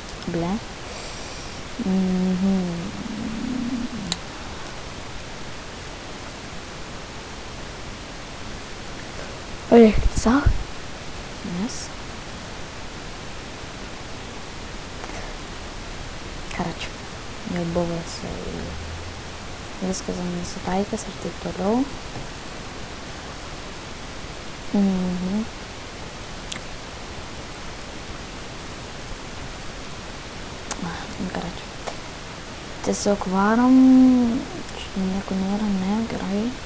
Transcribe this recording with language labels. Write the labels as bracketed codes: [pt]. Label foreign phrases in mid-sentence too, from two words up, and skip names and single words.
[ru] ble. Ой, сах? Yes. Короче, [lt] jau buvo viskas nesitaikęs ir taip toliau. Короче, tiesiog varom, nieko nėra, ne, gerai.